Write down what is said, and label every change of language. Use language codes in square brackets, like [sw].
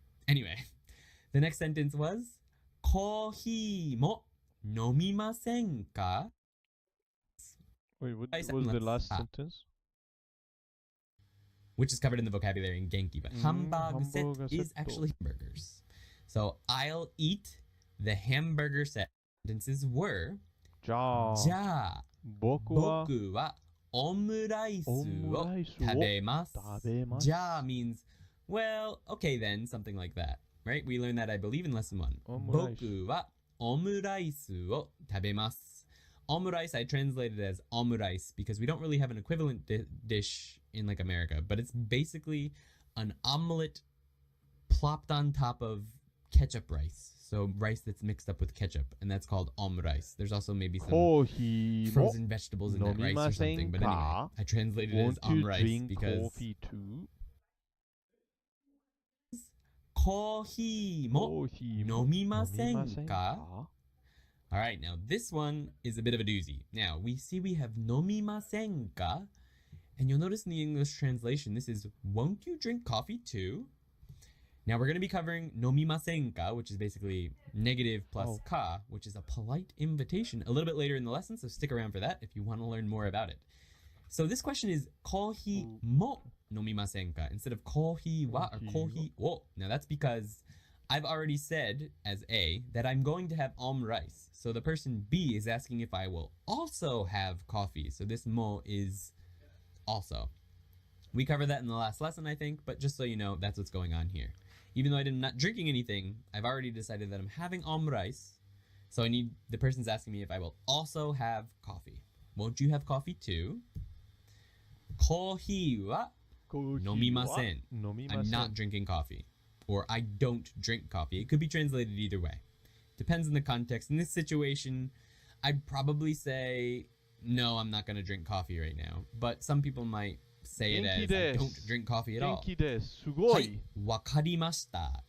[en] Anyway, the next sentence was [ja] コーヒーも飲みませんか? [en] Wait, what was the last sentence? Which is covered in the vocabulary in Genki, but hamburger set is actually hamburgers. So I'll eat the hamburger set. Sentences were [ja] じゃあ僕はオムライスを食べます。じゃあ [en] means, well, okay then, something like that. Right? We learned that, I believe, in lesson 1. [ja] 僕はオムライスを食べます。 [en] Omurice I translated as omurice because we don't really have an equivalent dish in like America, but it's basically an omelet plopped on top of ketchup rice. So rice that's mixed up with ketchup, and that's called omurice. There's also maybe some frozen vegetables in that rice or something, but anyway, I translated it as omurice because coffee too? [ja] コーヒーも飲みませんか? [en] All right, now this one is a bit of a doozy. Now, we see we have [ja] 飲みませんか? [en] And you'll notice in the English translation, this is, won't you drink coffee too? Now, we're going to be covering [ja] 飲みませんか, [en] which is basically negative plus ka, which is a polite invitation, a little bit later in the lesson, so stick around for that if you want to learn more about it. So this question is [ja] コーヒーも飲みませんか [en] instead of コーヒーは or コーヒーを. Now, that's because I've already said, as A, that I'm going to have omurice. So the person B is asking if I will also have coffee. So this mo is also. We covered that in the last lesson, I think, but just so you know, that's what's going on here. Even though I'm not drinking anything, I've already decided that I'm having omurice. So the person's asking me if I will also have coffee. Won't you have coffee too? [ja] コーヒーは飲みません. [en] I'm not drinking coffee. Or I don't drink coffee. It could be translated either way. Depends on the context. In this situation, I'd probably say, no, I'm not going to drink coffee right now. But some people might say it as, I don't drink coffee at all. [ja] わかりました.